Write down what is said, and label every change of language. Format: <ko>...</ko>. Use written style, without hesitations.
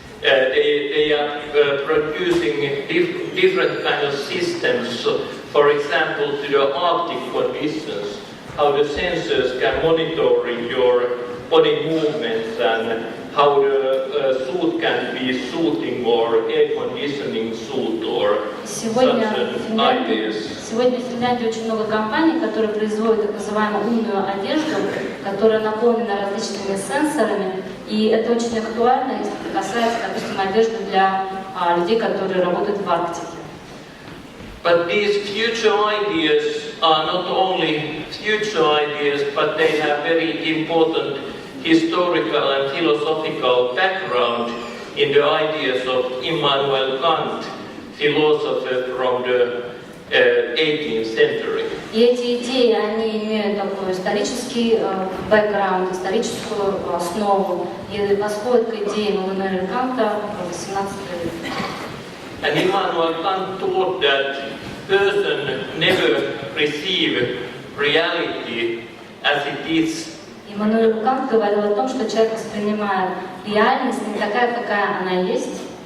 <en>They are producing different kind of systems. So, for example, to the Arctic conditions, how the sensors can monitor your body movements, and how the suit can be suiting or air conditioning suit or</en> <ru>Сегодня</ru> <en>such ideas.</en> <ru>Сегодня в Финляндии очень много компаний, которые производят так называемую умную одежду, которая наполнена различными сенсорами, и это очень актуально, если это касается, допустим, одежды для людей, которые работают в Арктике.</ru> <en>But these future ideas are not only future ideas, but they have very important historical and philosophical background in the ideas of Immanuel Kant, philosopher from the 18th century.</en> <ru>И эти идеи, они имеют такой исторический бэкграунд, историческую основу, и восходят к идеям Иммануэля Канта в 18 веке.</ru> <en>And Immanuel Kant taught that person never perceive reality as it is.</en> <ru>Иммануэль Кант говорил о том, что человек воспринимает реальность не такая, какая она есть.</ru>